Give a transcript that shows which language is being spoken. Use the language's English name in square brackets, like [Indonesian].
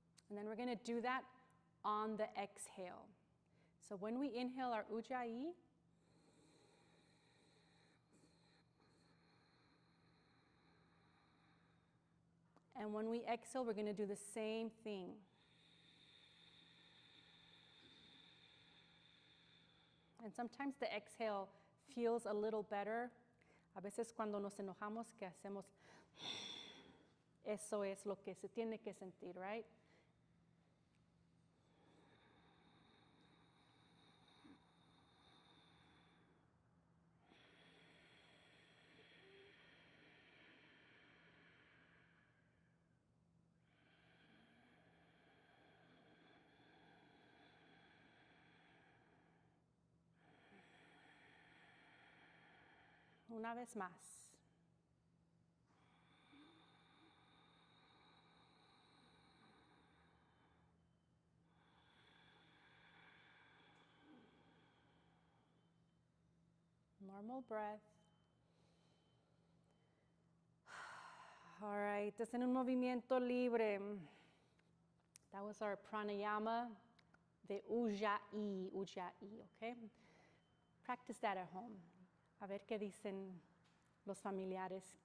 [English] And then we're going to do that on the exhale. So when we inhale our ujjayi, and when we exhale, we're going to do the same thing. And sometimes the exhale feels a little better. [Spanish] A veces cuando nos enojamos, que hacemos, eso es lo que se tiene que sentir, right? Una vez más. [English] Normal breath. [Spanish] All right, estás en un movimiento libre. [English] That was our pranayama de ujjayi, okay? Practice that at home. [Spanish] A ver qué dicen los familiares.